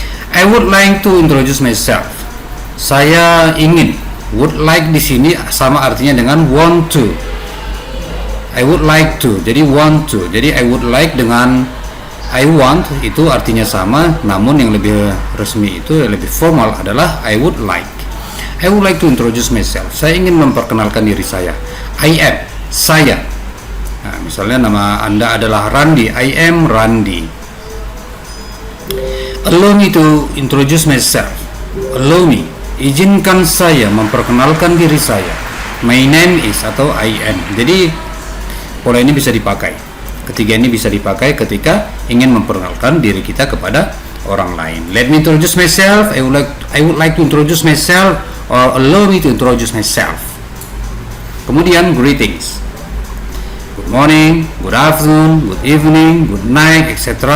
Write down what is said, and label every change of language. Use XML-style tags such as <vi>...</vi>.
<en>I would like to introduce myself.</en> <id>Saya ingin.</id> <en>Would like</en> <id>di sini sama artinya dengan</id> <en>want to. I would like to,</en> <id>jadi</id> <en>want to.</en> <id>Jadi I would like dengan I want itu artinya sama, namun yang lebih resmi itu yang lebih formal adalah I would like.</id> <en>I would like to introduce myself.</en> <id>Saya ingin memperkenalkan diri saya.</id> <en>I am,</en> <id>saya. Nah, misalnya nama Anda adalah Randi,</id> <en>I am Randi. Allow me to introduce myself. Allow me,</en> <id>izinkan saya memperkenalkan diri saya.</id> <en>My name is</en> <id>atau</id> <en>I am.</en> <id>Jadi pola ini bisa dipakai. Ketiga ini bisa dipakai ketika ingin memperkenalkan diri kita kepada orang lain.</id> <en>Let me introduce myself. I would like to introduce myself, or allow me to introduce myself.</en> <id>Kemudian</id> <en>greetings. Good morning, good afternoon, good evening, good night, etc.</en>